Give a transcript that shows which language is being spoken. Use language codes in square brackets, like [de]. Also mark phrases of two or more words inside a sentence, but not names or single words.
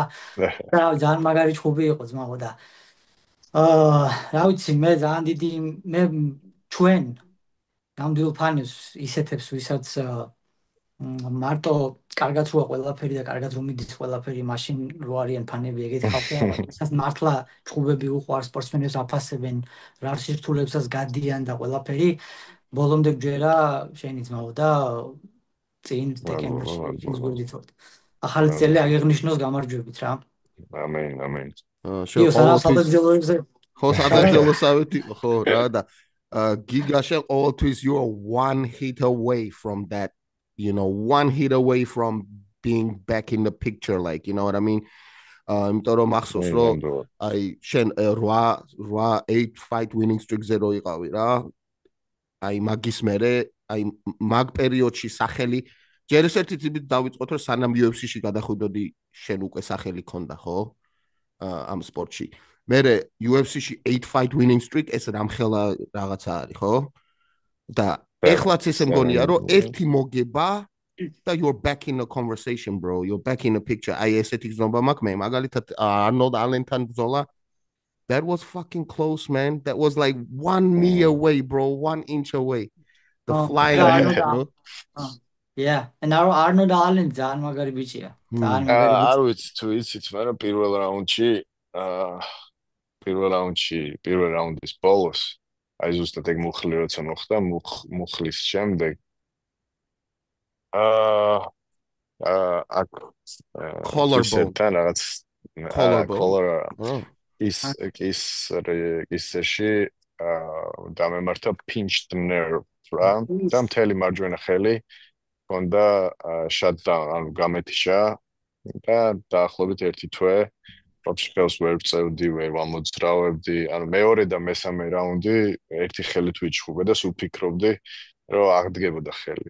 [ka] და ძალიან მაგარი ჩხუბი იყო ძმაო და რა ვიცი, მე ძალიან დიდი მე ჩვენ ნამდვილ ფანებს ისეთებს, ვისაც მარტო კარგად როა ყველაფერი და კარგად რომ მიდის ყველაფერი, მაშინ რო არიან ფანები ეგეთი ხალხია, ვისაც მართლა ჩხუბები უყვარს, სპორტსმენებს აფასებენ, რა სირთულეებსაც გადიან და ყველაფერი, ბოლომდე გჯერა შენი ძმაო და წინ ტეკენში გვერდითოთ. ახალი წელი აღეღნიშნოს გამარჯვებით რა. ამენ. ხო, სადაძელოსავით იყო, ხო რა და [en] Giga always you're one hit away from that, you know, one hit away from being back in the picture, like, you know what I mean? [ka] იმიტომ რომ ახსოვს რომ აი შენ [en] 8 fight winning streak- [ka] ზე რო იყავი რა. აი მაგის მერე, აი მაგ პერიოდში სახელი ჯერ ერთი თვით დავიწყოთ რომ სანამ UFC-ში გადახვიდოდი შენ უკვე სახელი ქონდა, ხო? ამ სპორტში. მერე UFC-ში [en] 8 fight winning streak [ka] ეს რამხელა რაღაცა არის, ხო? და ეხლაც ესე მგონია რომ ერთი მოგება და [en] you're back in the conversation, bro. [ka] You're back in the picture. აი ესეთი გზნობა მაქვს მე, მაგალითად Arnold Allen-თან ბრძოლა. [en] That was fucking close, man. That was like 1 knee away, bro, 1 inch away. The flying knee, you know? Yeah, and [ka] Arnold Allen ძალიან მაგარი ბიჭია. ძალიან მაგარი ბიჭია. არ ვიცი თუ იცით, მაგრამ პირველ რაუნდის ბოლოს აი ზუსტად ეგ მუხლი როცა მოხდა, მუხლის შემდეგ collarbone რაღაც ისეში დამემართა [en] pinched nerve [ka] რა და მთელი მარჯვენა ხელი ჰქონდა shutdown, ანუ გამეთიშა და დაახლოებით 1 თვე ვაფშე ხელს ვერ წევდი, ვერ ვამოძრავებდი, ანუ მეორე და მესამე რაუნდი ერთი ხელით ვიჩხუბე და სულ ფიქრობდი, რომ აღდგებოდა ხელი.